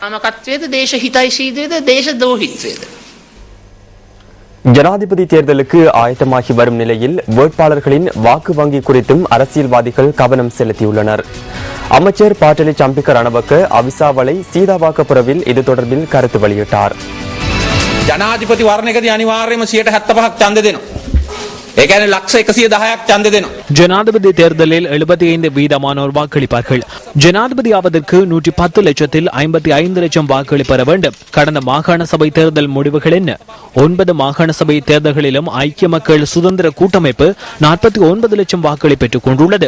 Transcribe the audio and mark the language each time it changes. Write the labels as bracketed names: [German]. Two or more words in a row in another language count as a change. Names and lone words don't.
[Tamil] ஜனாதிபதி தேர்தலுக்கு ஆயத்தமாகி வரும் நிலையில் வேட்பாளர்களின் வாக்கு வங்கி குறித்தும் அரசியல்வாதிகள் கவனம் செலுத்தியுள்ளனர். அமைச்சர் பாட்டலி சம்பிக்க ரணவக்க அவிசாவளை சீதாவாக்கப்புறவில் இது தொடர்பில் கருத்து வெளியிட்டார். [Sinhala] ජනාධිපති වර්ණයකදී අනිවාර්යයෙන්ම 75ක් ඡන්ද දෙනවා. ඒ කියන්නේ ලක්ෂ 110ක් ඡන්ද දෙනවා. [Tamil] ஜனாதிபதி தேர்தலில் 75% வாக்களிப்பார்கள். ஜனாதிபதி ஆவதற்கு 110 லட்சத்தில் 55 லட்சம் வாக்களி பெற வேண்டும். கடந்த மாகாண சபை தேர்தல் முடிவுகள் என்ன? 9 மாகாண சபை தேர்தல்களிலும் ஐக்கிய மக்கள் சுதந்திர கூட்டமைப்பு 49 லட்சம் வாக்களி பெற்றுக் கொண்டுள்ளது.